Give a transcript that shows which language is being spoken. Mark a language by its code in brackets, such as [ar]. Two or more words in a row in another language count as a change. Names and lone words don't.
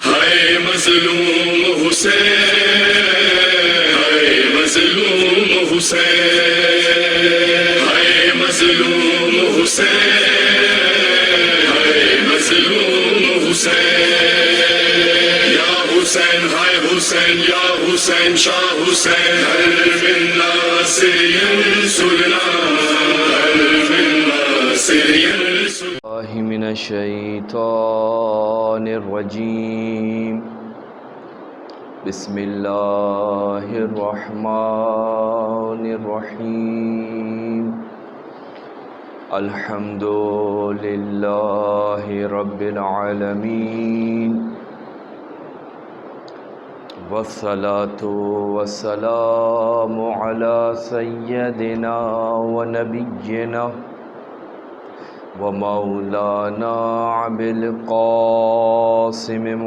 [ur] ہائے مظلوم حسین، ہائے مظلوم حسین، ہائے مظلوم حسین، ہائے مظلوم حسین، یا حسین ہائے حسین، یا حسین شاہ حسین، [ar] ہر من ناصر ینصرنا، ہر من ناصر ینصرنا۔ من الشیطان الرجیم، بسم اللہ الرحمن الرحیم، الحمد للہ رب العالمین، والصلاة والسلام علی سیدنا ونبینا ومولانا ابی القاسم